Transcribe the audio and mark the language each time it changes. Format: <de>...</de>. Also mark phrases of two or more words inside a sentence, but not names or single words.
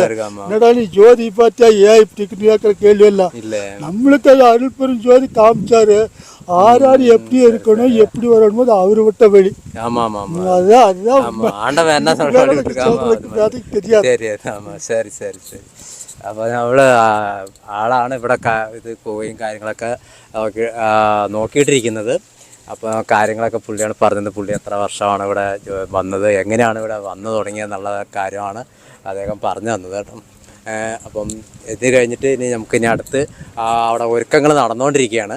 <ta>என்னடா நீ ஜோதி பார்த்தியா ஏன் இப்படி கேட்கிற கேள்வி எல்லாம் நம்மளுக்கு அது அருள்பெரும் ஜோதி காமிச்சாரு. ஆறாறு எப்படி இருக்கணும் எப்படி வரணும் போது அவரு விட்ட வழி. அதுதான் தெரியாது.</ta> <ml>അപ്പോൾ നമ്മൾ ആളാണ് ഇവിടെ ഇത് പോവുകയും കാര്യങ്ങളൊക്കെ നോക്കിയിട്ടിരിക്കുന്നത്. അപ്പോൾ കാര്യങ്ങളൊക്കെ പുള്ളിയാണ് പറഞ്ഞത്. പുള്ളി എത്ര വർഷമാണ് ഇവിടെ വന്നത്, എങ്ങനെയാണ് ഇവിടെ വന്നു തുടങ്ങിയെന്നുള്ള കാര്യമാണ് അദ്ദേഹം പറഞ്ഞു തന്നത് കേട്ടോ. അപ്പം ഇത് കഴിഞ്ഞിട്ട് ഇനി നമുക്ക് ഇനി അടുത്ത് അവിടെ ഒരുക്കങ്ങൾ നടന്നുകൊണ്ടിരിക്കുകയാണ്.</ml>